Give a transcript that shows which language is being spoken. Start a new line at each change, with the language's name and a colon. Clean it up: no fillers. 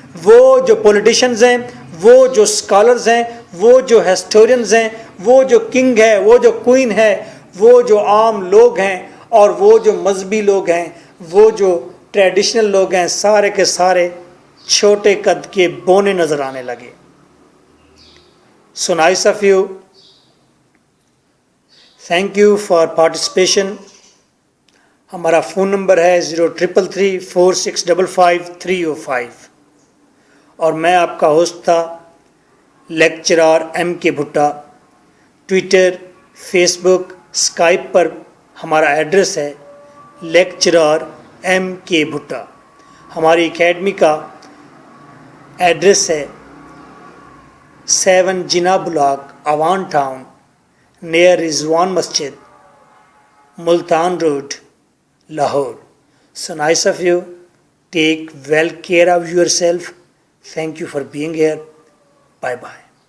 Urdu: وہ جو پولیٹیشنز ہیں، وہ جو اسکالرز ہیں، وہ جو ہسٹورینز ہیں، وہ جو کنگ ہے، وہ جو کوئین ہے، وہ جو عام لوگ ہیں اور وہ جو مذہبی لوگ ہیں، وہ جو ٹریڈیشنل لوگ ہیں، سارے کے سارے چھوٹے قد کے بونے نظر آنے لگے.
English: So nice of you. Thank you for participation.
Urdu: ہمارا فون نمبر ہے 03334655 اور میں آپ کا ہوسٹ تھا لیکچرار M.K. بھٹا. ٹویٹر، فیس بک، اسکائپ پر ہمارا ایڈریس ہے لیکچرار M.K. بھٹا. ہماری اکیڈمی کا ایڈریس ہے 7 جنا block, Awan town, near Rizwan Masjid, Multan road, Lahore.
English: So nice of you. Take well care of yourself. Thank you for being here. Bye bye.